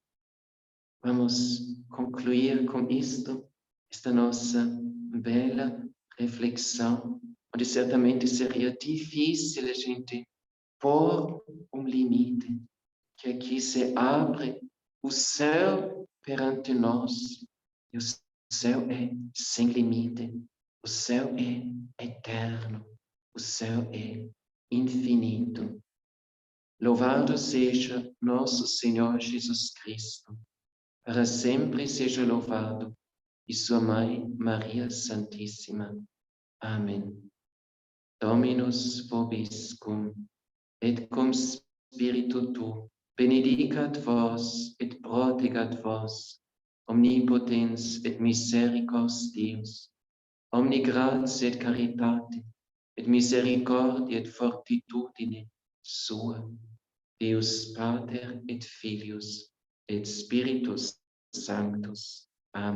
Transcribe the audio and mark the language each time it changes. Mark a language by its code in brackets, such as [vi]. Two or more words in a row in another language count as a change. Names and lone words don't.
[pt] Vamos concluir com isto, esta nossa bela reflexão, onde certamente seria difícil a gente pôr limite, que aqui se abre o céu perante nós, e o céu é sem limite, o céu é eterno, o céu é infinito. Louvado seja nosso Senhor Jesus Cristo, para sempre seja louvado, e sua Mãe Maria Santíssima. Amém. [la] Dominus vobiscum, et cum spiritu tuo, benedicat vos et protegat vos, omnipotens et misericordias Deus, omni gratia et caritate, et misericordia et fortitudine sua, Deus Pater et Filius et Spiritus Sanctus.